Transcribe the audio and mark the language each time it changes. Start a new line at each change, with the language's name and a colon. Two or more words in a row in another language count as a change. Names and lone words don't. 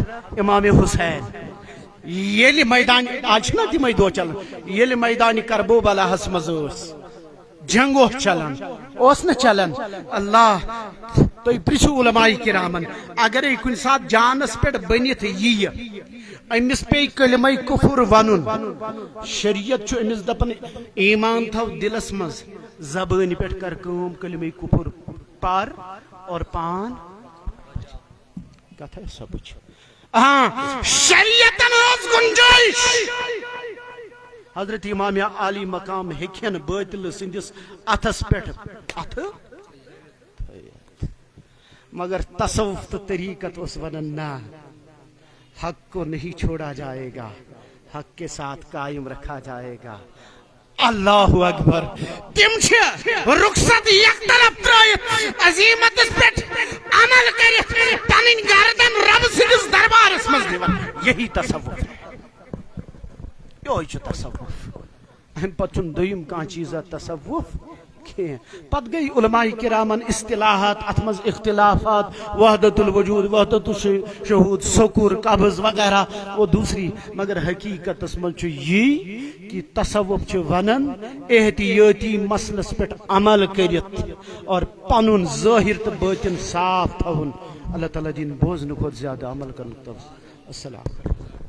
Kashmiri: امام حسین ییٚلہِ میدان آز چھِنہ تِمے دۄہ چلان ییٚلہِ میدانہِ کربوبلاہس منٛز ٲس جنگ اوس چلان اوس نہٕ چلان اللہ تُہۍ پرٛژھِو علماء کرامن اگرے کُنہِ ساتہٕ جانس پٮ۪ٹھ بٔنِتھ یِیہِ أمِس پیٚیہِ کلمے کفر ونُن شریعت چھُ أمِس دپان ایمان تھاو دلس منٛز زبٲنہِ پٮ۪ٹھ کر کٲم کلمے کفر پر اور پان کتھ سپٕج ہاں شریعتن ٲس گنجٲیش حضرت امام عالی مقام ہیٚکہِ نہٕ باطل سٕنٛدِس اتھس پٮ۪ٹھ اتھٕ مگر تصوف تہٕ طریقت اوس ونان نہ
Urdu: حق کو نہیں چھوڑا جائے گا حق کے ساتھ قائم رکھا جائے گا
Arabic: اللہ اکبر
Kashmiri: تم چھ رخصت یک طرف ترٲیِتھ عظیمتس پٮ۪ٹھ عمل کٔرِتھ پنٕنۍ گردن رب سٕنٛدِس دربارس منٛز دِوان یہی تصوف یہوے چھُ تصوف امہِ پتہٕ چھُنہٕ دوٚیِم کانٛہہ چیٖزا تصوف کینٛہہ پتہٕ گٔے علماء کرامن اصطلاحات اتھ منٛز اختلافات
Arabic: وحدت الوجود وحدت الشہود
Kashmiri: سکور قبض وغیرہ وہ دوسری مگر حقیقتس منٛز چھُ یی کہ تصوف چھُ ونان احتیاطی مسلس پٮ۪ٹھ عمل کٔرِتھ اور پنُن ظٲہر تہٕ باطن صاف تھاوُن اللہ تعالیٰ دِنۍ بوزنہٕ کھۄتہٕ زیادٕ عمل کرنُک توفیٖق
Arabic: السلام علیکم